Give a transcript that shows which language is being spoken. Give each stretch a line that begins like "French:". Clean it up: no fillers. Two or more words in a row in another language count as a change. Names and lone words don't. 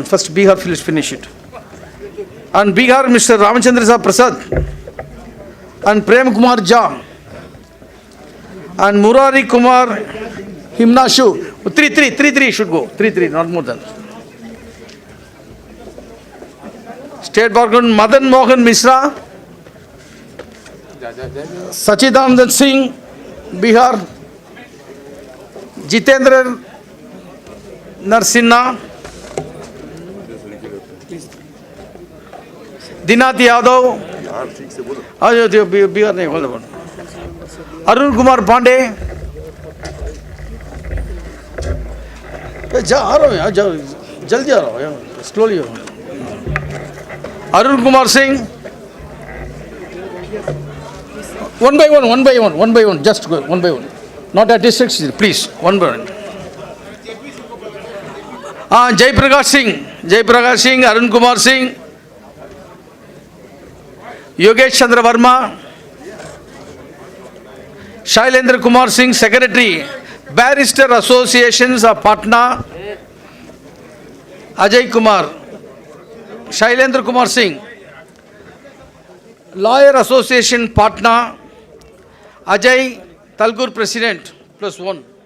English: First Bihar, finish it. And Bihar, Mr. Ramachandra Prasad. And Prem Kumar Jha. And Murari Kumar Himnashu. 3 should go. 3, not more than. State Bar Council, Madan Mohan Misra. Sachidanand Singh, Bihar. Jitendra Narsinha, Dinath Yadav, Bihar nahi, hold on.
Hindi: Arun Kumar Pandey, जल्दी आ रहा हो, slowly.
English: Arun Kumar Singh, one by one, just go, one by one. Not at districts, please, one by one. Jai Prakash Singh, Arun Kumar Singh, Yogesh Chandra Verma, Shailendra Kumar Singh, Secretary, Barrister Associations of Patna, Ajay Kumar, Shailendra Kumar Singh, Lawyer Association Patna, Ajay Talgur President, +1.